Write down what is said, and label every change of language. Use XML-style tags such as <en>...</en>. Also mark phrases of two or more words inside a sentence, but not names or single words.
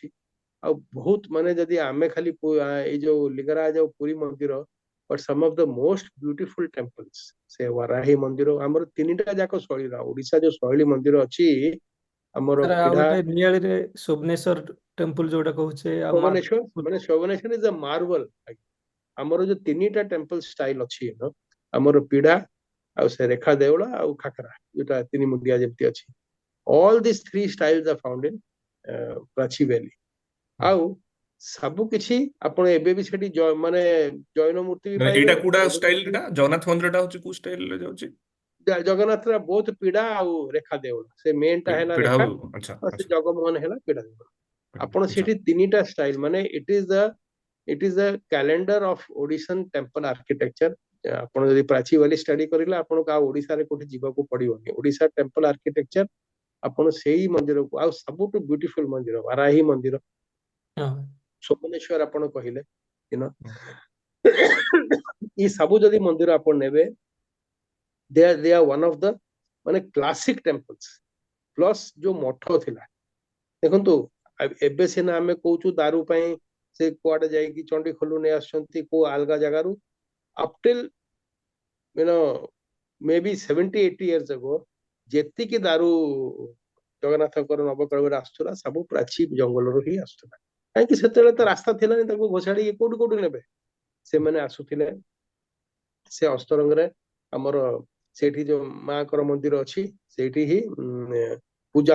<or>ଆଉ ବହୁତ, ମାନେ ଯଦି ଆମେ ଖାଲି ଏଇ ଯୋଉ ଲିଙ୍ଗରାଜ ଆଉ ପୁରୀ ମନ୍ଦିର,</or> <en>but some of the most beautiful temples,</en> <or>ସେ ୱାରାହି ମନ୍ଦିର, ଆମର 3ଟା ଯାକ ଶୈଳୀର, ଓଡିଶା ଯୋଉ ଶୈଳୀ ମନ୍ଦିର ଅଛି, ଆମର ସାର୍ ଆଉ ପିଢା, ଗୋଟେ ନିଆଳିରେ ଶୁବନେଶ୍ୱର ଟେମ୍ପଲ ଯୋଉଟା କହୁଛେ, ଆଉ ଶୋଭନେଶ୍ୱର, ମାନେ ଶୋଭନେଶ୍ୱର</or> <en>is a marble.</en> <or>ଆମର ଯୋଉ 3ଟା</or> <en>temple style</en> <or>ଅଛି, ଆମର ପିଢା, ଆଉ ସେ ରେଖା ଦେଉଳ, ଆଉ ଖାକରା, ଯୋଉଟା 3 ମୁଣ୍ଡିଆ ଯେମିତି ଅଛି,</or> <en>all this 3 styles are found in</en> <or>ପ୍ରାଚୀ</or> <en>valley.</en> <or>ଆଉ ସବୁ କିଛି ଆପଣ ଏବେ ବି ସେଠି ମାନେ ଜୈନ ମୂର୍ତ୍ତି ବି ମାନେ ପାଇବେ, ଏଇଟା କୋଉଟା ବୌଦ୍ଧ ଷ୍ଟାଇଲ, ମୂର୍ତ୍ତି। ଏଟା ଜଗନ୍ନାଥ ମନ୍ଦିରଟା ହଉଛି କୋଉ ଷ୍ଟାଇଲରେ ଯାଉଛି? ଜଗନ୍ନାଥର ବହୁତ ପିଢା ଆଉ ରେଖା ଦେଉଳ, ସେ ମେନ୍ ଟା ହେଲା ପିଢା ରେଖା, ଆଚ୍ଛା ଆଉ ସେ ଆଚ୍ଛା, ଜଗମୋହନ ହେଲା ପିଢା ଦେଉଳ। ଆପଣ ଆଚ୍ଛା। ସେଠି 3ଟା ଷ୍ଟାଇଲ, ମାନେ</or> <en>it is the calendar of Odishan temple architecture.</en> <or>ଆପଣ ଯଦି ପ୍ରାଚୀ</or> <en>valley study</en> <or>କରିଲେ, ଆପଣଙ୍କୁ ଆଉ ଓଡିଶାରେ କୋଉଠି ଯିବାକୁ ପଡିବନି। ଓଡିଶା</or> <en>temple architecture,</en> <or>ଆପଣ ସେଇ ମନ୍ଦିରକୁ, ଆଉ ସବୁଠୁ ବ୍ୟୁଟିଫୁଲ ମନ୍ଦିର ବାରାହୀ ମନ୍ଦିର, ସୋମନେଶ୍ୱର ଆପଣ କହିଲେ, ଏ ସବୁ ଯଦି ମନ୍ଦିର ଆପଣ ନେବେ,</or> <en>they are one of the</en> <or>ମାନେ</or> <en>classic temples.</en> <or>ପ୍ଲସ୍ ଯୋଉ ମଠ ଥିଲା, ଦେଖନ୍ତୁ, ଏବେ ସିନା ଆମେ କହୁଛୁ ଦାରୁ ପାଇଁ ସେ କୁଆଡେ ଯାଇକି ଚଣ୍ଡିଖୋଲରୁ ନେଇ ଆସୁଛନ୍ତି, କୋଉ ଅଲଗା ଜାଗାରୁ।</or> <en>uptill maybe 70-80 years ago,</en> <or>ଯେତିକି ଦାରୁ ଜଗନ୍ନାଥଙ୍କର ନବକଳେବର ଆସୁଥିଲା ସବୁ ପ୍ରାଚୀ ଜଙ୍ଗଲରୁ ହିଁ ଆସୁଥିଲା। କାହିଁକି ସେତେବେଳେ ତ ରାସ୍ତା ଥିଲାନି ତାକୁ ଘୋଷାଡ଼ିକି କୋଉଠୁ କୋଉଠୁ ନେବେ। ସେମାନେ ଆସୁଥିଲେ ସେ ଅସ୍ତରଙ୍ଗରେ ଆମର ସେଇଠି ଯୋଉ ମାଙ୍କର ମନ୍ଦିର ଅଛି ସେଇଠି ହିଁ ପୂଜା</or>